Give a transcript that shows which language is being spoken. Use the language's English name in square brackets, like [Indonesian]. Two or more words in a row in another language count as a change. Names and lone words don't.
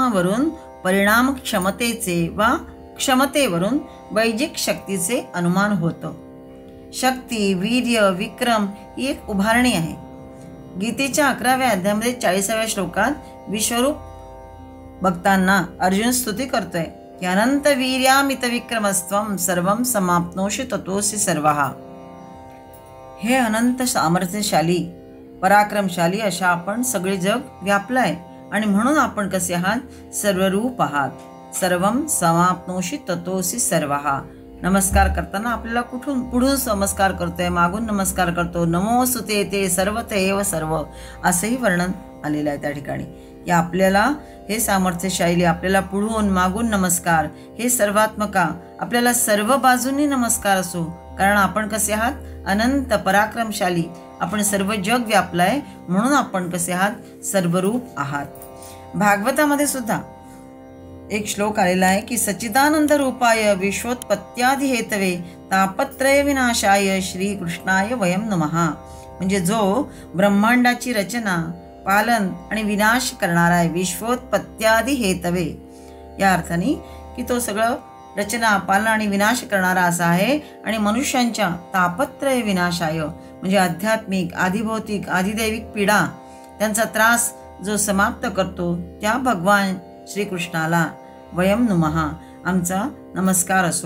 [Marathi] परिणामावरून परिणाम क्षमतेचे वा क्षमतेवरून वैजिक शक्तीचे अनुमान होतं. शक्ती, वीर्य, विक्रम ही एक उभारणी आहे. गीतेच्या 11व्या अध्यायामध्ये 40व्या श्लोकात विश्वरूप भक्तांना अर्जुन स्तुती करतोय की [Sanskrit] अनंत वीर्यामित विक्रमस्त्वं सर्वं समाप्नोषि ततोऽसि सर्वः. [Marathi] हे अनंत सामर्थ्यशाली, पराक्रमशाली अशा आपण सगळे जग व्यापलाय आणि म्हणून आपण कसे आहात? सर्वरूप आहात. [Sanskrit] सर्वं समाप्नोषि ततोऽसि सर्वः. [Marathi] नमस्कार करताना आपल्याला पुढून नमस्कार करतोय, मागून नमस्कार करतो. [Sanskrit] नमोस्तुते ते सर्वत एव सर्व [Marathi] असंही वर्णन आलेलं आहे त्या ठिकाणी. या आपल्याला हे सामर्थ्यशाली, आपल्याला पुढून मागून नमस्कार, हे सर्वात्मका, आपल्याला सर्व बाजूंनी नमस्कार असो. कारण आपण कसे आहात? अनंत पराक्रमशाली. आपण सर्व जग व्यापलाय म्हणून आपण कसे आहात? सर्वरूप आहात. भागवतामध्ये सुद्धा एक श्लोक आलेला आहे की [Sanskrit] सच्चिदानंद रूपाय विश्वोत्पत्त्यादि हेतवे तापत्रय विनाशाय श्री कृष्णाय वयम नमः. [Marathi] म्हणजे जो ब्रह्मांडाची रचना, पालन आणि विनाश करणारा आहे, [Sanskrit] विश्वोत्पत्त्यादि हेतवे, [Marathi] या अर्थाने की तो सगळं रचना, पालन आणि विनाश करणारा असा आहे. आणि मनुष्यांच्या [Sanskrit] तापत्रय विनाशाय [Marathi] म्हणजे आध्यात्मिक, आधिभौतिक, आधिदैविक पीडा, त्यांचा त्रास जो समाप्त करतो त्या भगवान श्रीकृष्णाला [Sanskrit] वयम नुमः, [Marathi] आमचा नमस्कार असो.